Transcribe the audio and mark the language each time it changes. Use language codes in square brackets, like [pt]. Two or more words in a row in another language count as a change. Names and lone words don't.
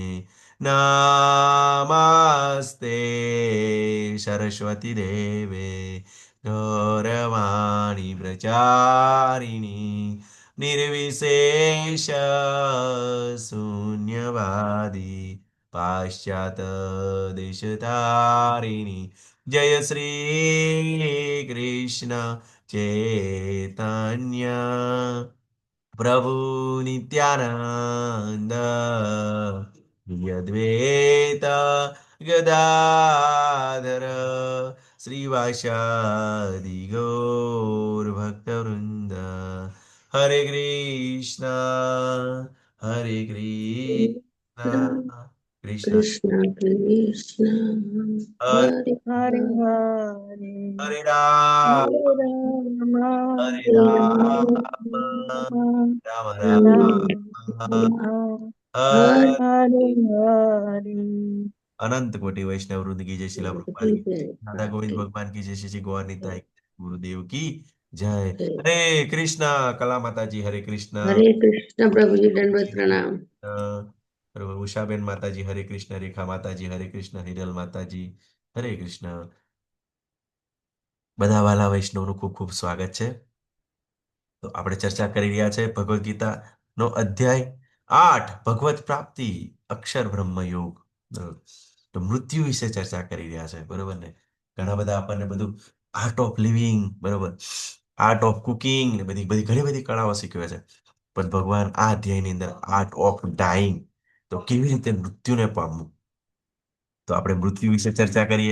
[sa] नमस्ते सरस्वती देवे गौरवाणी प्रचारिणी निर्विशेष शून्यवादी पाश्चात देशतारिणी. जय श्री कृष्ण चैतन्य પ્રભુ નિત્યાનંદ શ્રી અદ્વૈત ગદાધર શ્રીવાસાદિ ગૌર ભક્તવૃંદ હરે કૃષ્ણ હરે કૃષ્ણ કૃષ્ણ કૃષ્ણ કૃષ્ણ હરે હરે હરે હરે હરે હરે રામ હરે રામ હરે હરે રામ રામ રામ રામ રામ રામ રામ હરે હરે હરે હરે [hi] अनंत कोटि वैष्णव वृंद की जय शिला प्रभुपाद की जय। राधा गोविंद भगवान की जय, श्री श्री गौर निताई गुरुदेव की जय। हरे कृष्णा कला माता जी, हरे कृष्णा हरे कृष्ण प्रभुजी दंडवत प्रणाम। प्रभु उषाबेन माता जी, हरे कृष्ण रेखा माता जी, हरे कृष्ण हिरल माता जी, हरे कृष्ण। [gu] બધા વાલા વૈષ્ણવનું ખૂબ ખૂબ સ્વાગત છે। તો આપણે ચર્ચા કરી રહ્યા છે ભગવદ્ ગીતાનો અધ્યાય 8 ભગવત પ્રાપ્તિ અક્ષર બ્રહ્મ યોગ। બરોબર। તો મૃત્યુ વિશે ચર્ચા કરી રહ્યા છે, બરોબર ને। ઘણા બધા આપણને બધું [en] art of living, [gu] બરોબર, [en] art of cooking [gu] ને બધી બધી ઘણી બધી કળાઓ શીખવે છે, પણ ભગવાન આ અધ્યાયની અંદર [en] art of dying, [gu] તો કેવી રીતે મૃત્યુને પામવું, તો આપણે મૃત્યુ વિશે ચર્ચા કરીએ।